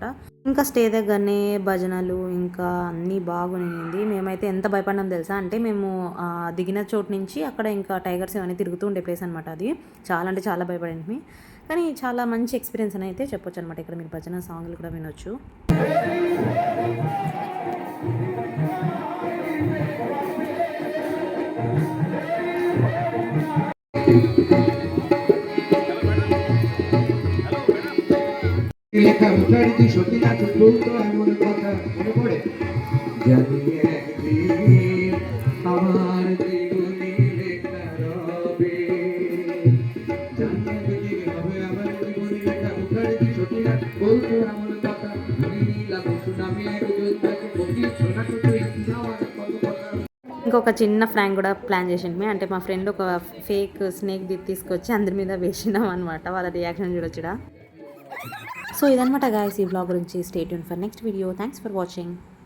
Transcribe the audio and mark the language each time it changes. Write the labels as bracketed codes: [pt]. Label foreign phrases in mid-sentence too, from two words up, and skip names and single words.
[te] ఇంకా స్టే దగ్గరనే భజనలు ఇంకా అన్నీ బాగునింది. మేమైతే ఎంత భయపడినాం తెలుసా, అంటే మేము దిగిన చోటు నుంచి అక్కడ ఇంకా టైగర్స్ ఇవన్నీ తిరుగుతూ ఉండే ప్లేస్ అనమాట. అది చాలా అంటే చాలా భయపడింది, కానీ చాలా మంచి ఎక్స్పీరియన్స్ అని అయితే చెప్పొచ్చు అనమాట. ఇక్కడ మీరు భజన సాంగ్లు కూడా వినొచ్చు. [bn] লেখা উঠাড়িতে সতীনাথ বলতো এমন কথা মনে পড়ে, জানি একদিন আমার জীবনে লেখা রবে, জানি একদিন হবে আমার জীবনে লেখা উঠাড়িতে সতীনাথ বলতো এমন কথা, মনে নীলা বসু নামে একজন তাকে বলি শোনা তো তুই আমার কত কথা. [te] ఇంకొక చిన్న ఫ్రాంక్ కూడా ప్లాన్ చేసింది. అంటే మా ఫ్రెండ్ ఒక [en] fake snake [te] తీసుకొచ్చి అందరి మీద వేసినాం అనమాట. వాళ్ళ రియాక్షన్ చూడొచ్చుడా. సో ఇదనమాట గాయస్ ఈ వ్లాగ్ గురించి. [en] Stay tune for next video. Thanks for watching.